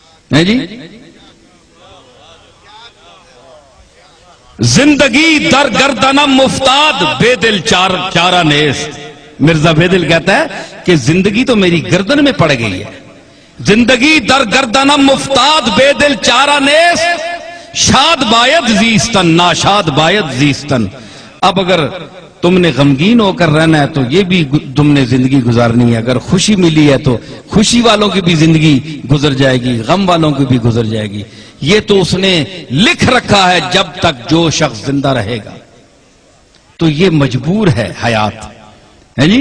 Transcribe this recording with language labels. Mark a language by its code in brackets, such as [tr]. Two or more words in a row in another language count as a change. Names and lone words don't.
[ur] ہے جی؟ [fa] زندگی در گردنم مفتاد بے دل چارہ نیست. [ur] مرزا بے دل کہتا ہے کہ زندگی تو میری گردن میں پڑ گئی ہے. [fa] زندگی در گردنم مفتاد بے دل چارہ نیست. شاد باید زیستن ناشاد باید زیستن. [ur] اب اگر تم نے غمگین ہو کر رہنا ہے تو یہ بھی تم نے زندگی گزارنی ہے. اگر خوشی ملی ہے تو خوشی والوں کی بھی زندگی گزر جائے گی, غم والوں کی بھی گزر جائے گی. یہ تو اس نے لکھ رکھا ہے جب تک جو شخص زندہ رہے گا. تو یہ مجبور ہے حیات, ہے جی؟